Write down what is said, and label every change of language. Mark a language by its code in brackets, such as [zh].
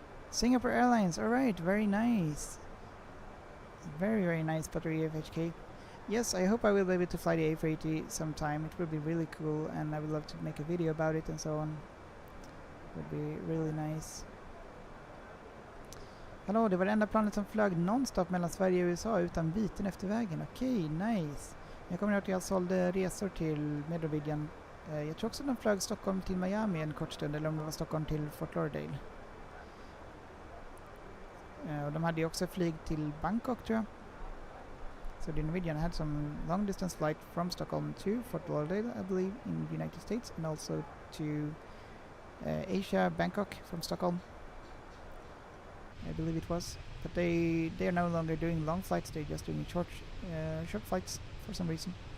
[en] Singapore Airlines, alright, very nice. Very, very nice, Pottery FHK. Yes, I hope I will be able to fly the A380 sometime. It would be really cool, and I would love to make a video about it and so on. It would be really nice. [sv] Hallå, det var det enda planet som flög nonstop mellan Sverige och USA utan byten efter vägen. Okej, nice. Jag kommer ihåg att jag sålde resor till Medelvidden. Jag tror också att de flög Stockholm till Miami en kort stund, eller om det var Stockholm till Fort Lauderdale. Och de hade ju också flyg till Bangkok, tror jag. [en] So the Norwegian had some long distance flight from Stockholm to Fort Lauderdale, I believe, in the United States, and also to Asia, Bangkok from Stockholm, I believe it was. But they are no longer doing long flights; they're just doing short flights for some reason.